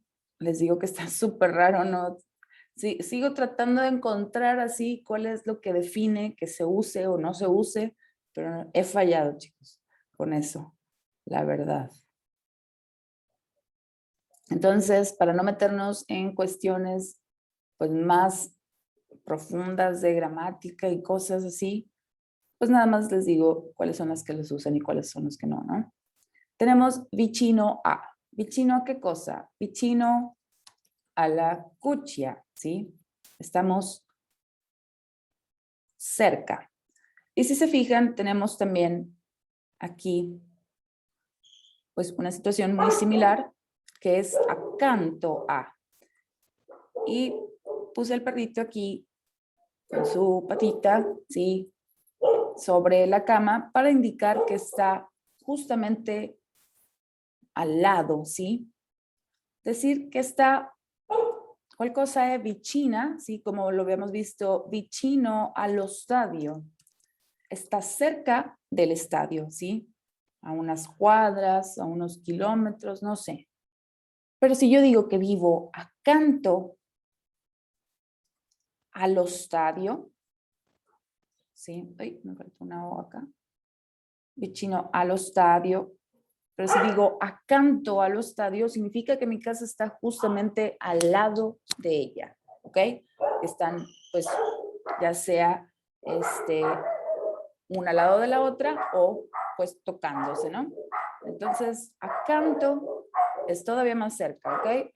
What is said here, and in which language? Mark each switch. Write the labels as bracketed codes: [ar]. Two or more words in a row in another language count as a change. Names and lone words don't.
[es] Les digo que está súper raro, ¿no? Sí, sigo tratando de encontrar así cuál es lo que define que se use o no se use, pero he fallado, chicos, con eso, la verdad. Entonces, para no meternos en cuestiones pues más profundas de gramática y cosas así, pues nada más les digo cuáles son las que los usan y cuáles son los que no, ¿no? Tenemos [it] vicino a. ¿Vicino a [es] qué cosa? [it] Vicino a la cuccia, [es] ¿sí? Estamos cerca. Y si se fijan, tenemos también aquí pues una situación muy similar que es [it] accanto a. [es] Y puse el perrito aquí con su patita, ¿sí? Sobre la cama para indicar que está justamente al lado, ¿sí? Decir que está, ¿cuál cosa es vicina? ¿Sí? Como lo habíamos visto, [it] vicino allo stadio. [es] Está cerca del estadio, ¿sí? A unas cuadras, a unos kilómetros, no sé. Pero si yo digo que vivo [it] accanto allo stadio, [es] ¿sí? Ay, me falta una O acá. [it] Vicino allo stadio. [es] Pero si digo [it] accanto allo stadio, [es] significa que mi casa está justamente al lado de ella, ¿ok? Están, pues, ya sea una al lado de la otra o, pues, tocándose, ¿no? Entonces, accanto es todavía más cerca, ¿ok?